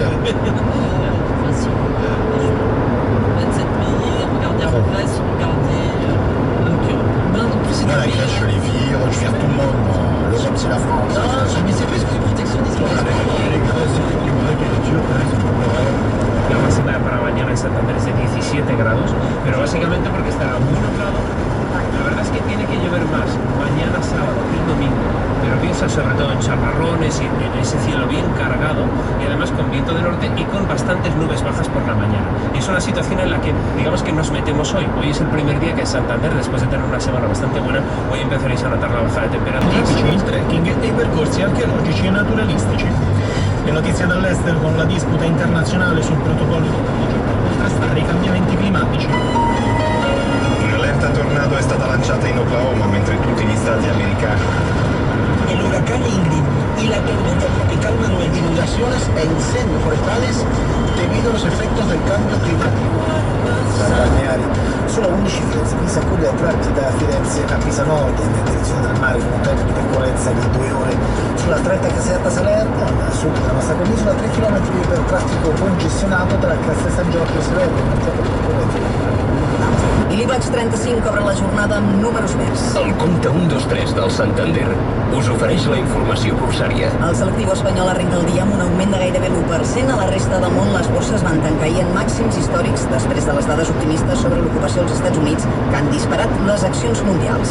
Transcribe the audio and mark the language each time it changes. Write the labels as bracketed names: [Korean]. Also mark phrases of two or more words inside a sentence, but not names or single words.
[French] Façon. 27 pays, regardez en Grèce, regardez. Moi, la Grèce, je les vire, je vire tout le monde. L'Europe, c'est la France. Non, mais c'est plus que du protectionnisme. Les Grèces, c'est du grec et les Turcs, ils sont pas pareils. [Spanish] La base para bañar Santander es de 17 grados, pero básicamente porque está muy nublado. La verdad es que tiene que llover más mañana sábado que el domingo, pero piensa sobre todo en chaparrones y en ese cielo bien cargado y además con viento de norte y con bastantes nubes bajas por la mañana. Y es una situación en la que digamos que nos metemos hoy. Hoy es el primer día que en Santander, después de tener una semana bastante buena, hoy empezaréis a notar la bajada de temperatura. [Italian] Il trekking e i percorsi archeologici e naturalistici. Le notizie dall'estero con la disputa internazionale sul protocollo per contrastare i cambiamenti climatici. Un'allerta tornado è stata lanciata in Oklahoma mentre tutti gli stati americani. [Spanish] El huracán Ingrid y la tormenta tropical Manuel, inundaciones e incendios forestales debido a los efectos del cambio climático. [Italian] Balneari, solo 11 Firenze, Pisa accoglie a tratti da Firenze a Pisa Nord in direzione del mare con un tempo di percorrenza di 2 ore. Sulla stretta Caserta Salerno, a sud della nostra penisola, 3 km per traffico congestionato tra Castel San Giorgio e Salerno, un tempo di percorrenza di [Catalan] I l'IBEX 35 obre la jornada amb números verds. El compte 1, 2, 3 del Santander us ofereix la informació borsària. El selectiu espanyol arrenca el dia amb un augment de gairebé l'1%. A la resta del món les borses van tancar ahir en màxims històrics després de les dades optimistes sobre l'ocupació als Estats Units que han disparat les accions mundials.